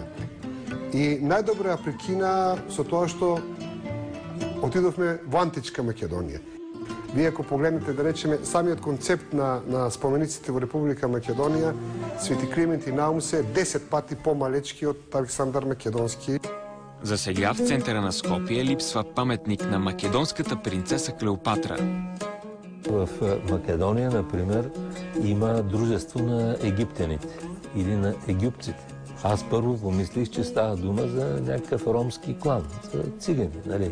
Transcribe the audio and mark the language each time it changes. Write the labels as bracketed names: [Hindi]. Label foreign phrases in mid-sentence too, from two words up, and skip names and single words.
[Macedonian] И најдобро ја прекина со тоа што отидовме во античка Македонија. Вие ако погледнете, да речеме, самиот концепт на спомениците во Република Македонија, Свети Климент и Наум се 10 пати помалечки од Александар Македонски. [Bulgarian] За сега в центъра на Скопие липсва паметник на македонската принцеса Клеопатра. В Македония, например, има дружество на египтяните или на египците. Аз първо помислих, че става дума за някакъв ромски клан, за цигани, нали?